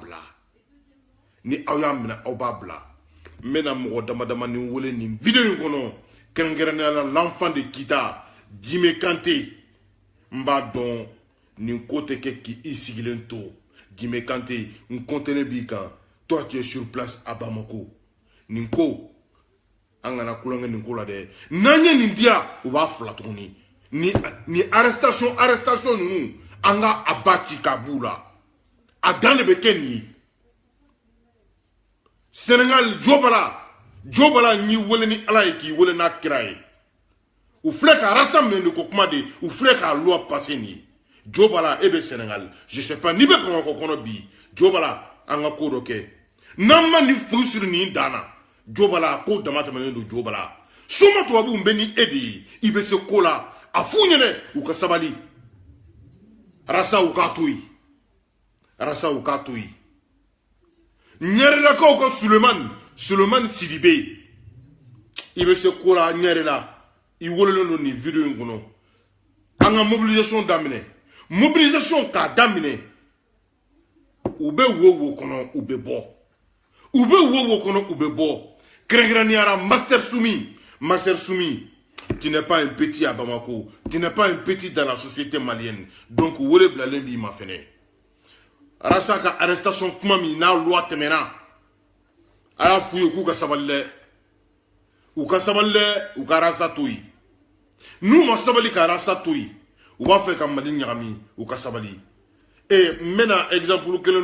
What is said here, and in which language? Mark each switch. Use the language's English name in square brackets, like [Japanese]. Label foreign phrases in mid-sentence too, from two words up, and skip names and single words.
[Bambara] bila ni aw y'a minɛ aw b'a bila n bɛna mɔgɔ damadama ni wele nin video in kɔnɔ kɛrɛnkɛrɛnnenya la l'enfant de Kita Djimé Kanté n b'a dɔn nin ko tɛ kɛ k'i sigilen to Djimé Kanté n compter b'i kan [French] toi tu es sur place à Bamako [Bambara] nin ko an kana kulonkɛ nin ko la dɛ n'an ye nin diya u b'a fila tuguni ni arrestation ninnu an ka a ba ci k'a b'u la a dan de bɛ kɛ nin ye Sénégal jo bala n'i wele ni ala ye k'i wele n'a kira ye u filɛ ka rasa minɛ nin ko kuma de u filɛ k'a loi passer nin ye jo bala e bɛ Sénégal [French] je sais pas [Bambara] n'i bɛ Bamakɔ kɔnɔ bi jo bala an ka ko dɔ kɛ n'an ma nin fu siri nin dan na jo bala ko dama tɛmɛnen don jo bala soma tubabuw bɛ ni e de ye i bɛ se ko la a f'u ɲɛnɛ u ka sabali rasa u k'a to yen rasa u k'a to yen ɲɛrelakaw ka Sulemani Sidibe i bɛ se ko la ɲɛrela i wolelen don nin video in kɔnɔ an ka mobilisation daminɛ mobilisation k'a daminɛ u bɛ wo kɔnɔ u bɛ bɔ u bɛ wo kɔnɔ u bɛ bɔ kɛrɛnkɛrɛnniyara Master Soumi [French] tu n'es pas un petit à Bamako tu n'es pas un petit dans la société malienne [Bambara] donc wele bilalen b'i ma fɛnɛ rasa ka arrestation kuma min n'a loi tɛmɛna a y'a f'u ye k'u ka sabali dɛ u ka rasa to yen n'u ma sabali ka rasa to yen u b'a fɛ ka Mali ɲagami u ka sabali n bɛna exemple kelen